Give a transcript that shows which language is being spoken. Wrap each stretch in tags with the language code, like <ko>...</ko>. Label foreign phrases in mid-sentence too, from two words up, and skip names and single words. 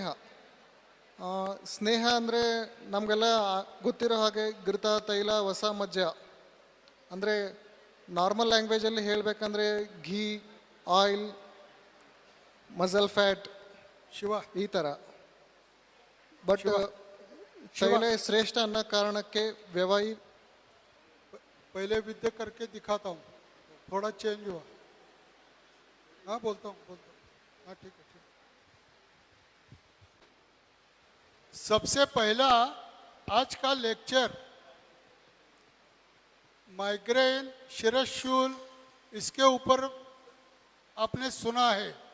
<kn>ಸ್ನೇಹ ಅಂದರೆ ನಮಗೆಲ್ಲ ಗೊತ್ತಿರೋ ಹಾಗೆ ಘೃತ, ತೈಲ, ವಸ, ಮಜ್ಜ. ಅಂದರೆ</kn> <en>normal languageಲ್ಲಿ</en> <kn>ಹೇಳಬೇಕಂದ್ರೆ</kn> <en>ghee, oil, muscle fat,</en> <kn>ಈ ಥರ. ಬಟ್ ತೈಲ ಶ್ರೇಷ್ಠ ಅನ್ನೋ ಕಾರಣಕ್ಕೆ ವ್ಯವಾಯಿ.</kn> <hi>पहले विद्या करके दिखाता हूँ, थोड़ा चेंज हुआ. हाँ बोलता हूँ. हाँ ठीक है. सबसे पहला आज का लेक्चर माइग्रेन, शिरशूल, इसके ऊपर आपने सुना है.</hi>